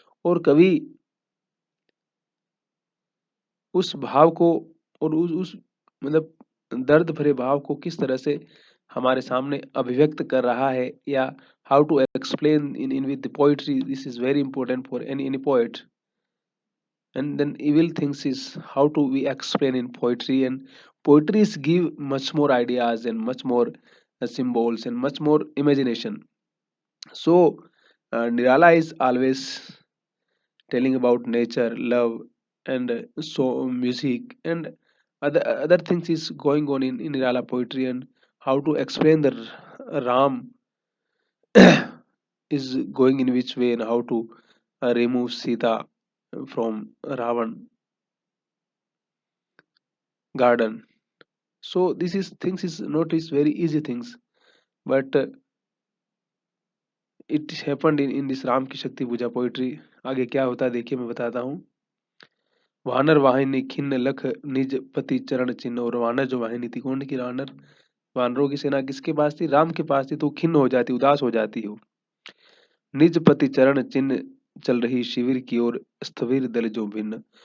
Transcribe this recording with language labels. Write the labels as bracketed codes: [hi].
[hi] और कवि उस भाव को और उस मतलब दर्द भरे भाव को किस तरह से हमारे सामने अभिव्यक्त कर रहा है, या [en] How to explain in with the poetry, this is very important for any poet. And then evil things is how to we explain in poetry, and poetries give much more ideas and much more symbols and much more imagination. So Nirala is always telling about nature, love, and so music and other things is going on in Nirala poetry, and how to explain the Ram is going in which way, and how to remove Sita from Ravan garden. So this is things is not is very easy things, but it happened in this Ram ki Shakti Puja poetry. [hi] आगे क्या होता है देखिए, मैं बताता हूँ। वानर वाहिनी खिन्न लख निज पति चरण चिन्ह। और वानर जो वाहिनी थी, कौन की वानर, वानरों की सेना किसके पास थी, राम के पास थी, तो खिन्न हो जाती, उदास हो जाती हो। निज पति चरण चिन्ह चल रही शिविर की ओर स्थविर दल जो भिन्न।